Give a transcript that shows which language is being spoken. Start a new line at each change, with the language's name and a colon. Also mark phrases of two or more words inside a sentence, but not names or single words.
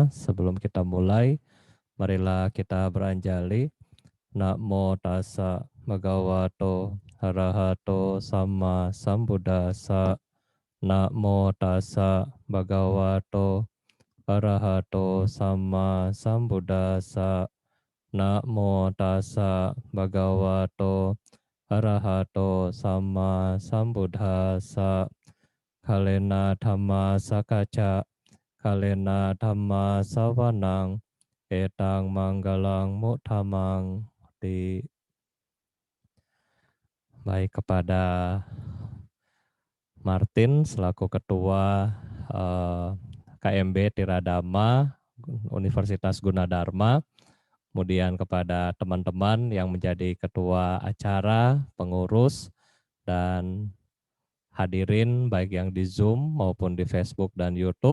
Indonesian: Sebelum kita mulai, marilah kita beranjali.
Pali: Namo tassa bhagavato arahato sama sambuddhassa. Namo tassa bhagavato arahato sama sambuddhassa. Namo tassa bhagavato arahato sama sambuddhassa. Kalena dhamma sakaca, kalena dhamma sawanang, etang manggalang muttamang.
Indonesian: Baik, kepada Martin selaku Ketua KMB Tiradhamma Universitas Gunadarma, kemudian kepada teman-teman yang menjadi ketua acara, pengurus, dan hadirin baik yang di Zoom maupun di Facebook dan YouTube.